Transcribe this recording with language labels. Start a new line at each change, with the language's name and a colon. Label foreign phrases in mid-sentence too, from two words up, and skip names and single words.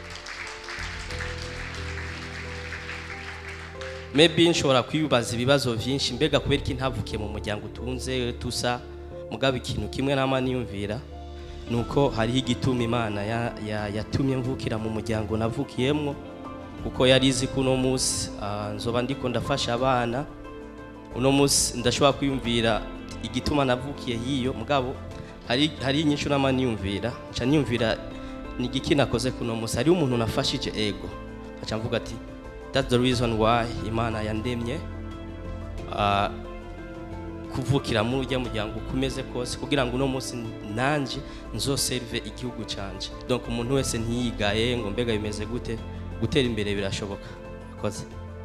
Rundi: Maybe nshobora kwibaza ibibazo vyinshi, mbega kubera iki ntavukiye mu muryango utunze tusa, mugabo ikintu kimwe nama niyumvira nuko hariho igituma Imana yatumye mvukira mu muryango navukiyemwo, kuko yarizi ko uno munsi nzoba ndiko ndafasha abana. Uno munsi ndashobora kwiyumvira igituma navukiye hiyo, mugabo hari inyishu nama niyumvira, nca niyumvira ni igiki nakoze kuno munsi, hari umuntu nafashije ego, aca mvuga ati
English: that's the reason why
Rundi: Imana yandemye kuvukira muri ujya muryango kumeze kose, kugira ngo uno munsi nanje nzoserve igihugu canje. Donc umuntu wese ntiyigaye ngo mbega bimeze gute, gutera imbere birashoboka. Akoze.